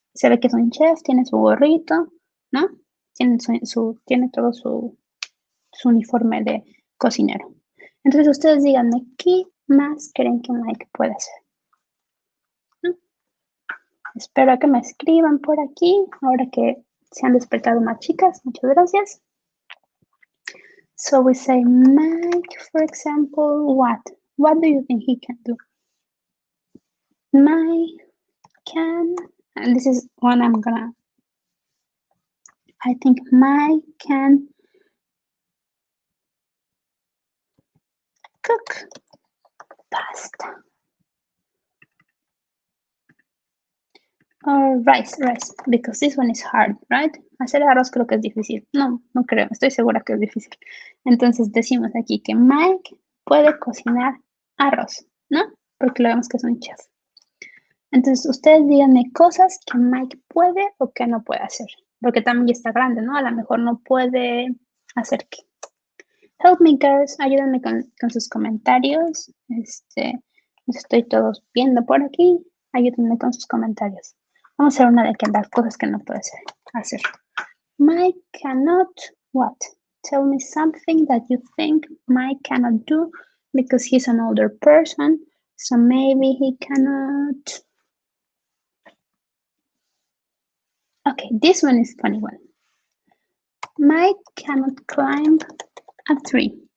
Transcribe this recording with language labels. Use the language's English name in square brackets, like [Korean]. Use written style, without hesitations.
[Spanish] Se ve que es un chef, tiene su gorrito, ¿no? Tiene todo su uniforme de cocinero. Entonces, ustedes díganme, ¿qué más creen que Mike puede hacer? ¿No? Espero que me escriban por aquí, ahora que se han despertado más chicas. Muchas gracias. [English] So we say, Mike, for example, what? What do you think he can do? Mike can, and this is one I think Mike can cook pasta. Or rice, because this one is hard, right? [Spanish] Hacer arroz creo que es difícil. No creo, estoy segura que es difícil. Entonces decimos aquí que Mike puede cocinar arroz, ¿no? Porque lo vemos que es un chef. Entonces ustedes díganme cosas que Mike puede o que no puede hacer. Porque también está grande, ¿no? A lo mejor no puede hacer qué. [English] Help me, girls. [Spanish] Ayúdenme con sus comentarios. Los estoy todos viendo por aquí. Ayúdenme con sus comentarios. Vamos a hacer una de las cosas que no puede hacer. [English] Mike cannot what? Tell me something that you think Mike cannot do because he's an older person. So maybe he cannot. Okay, this one is funny one. Mike cannot climb a tree.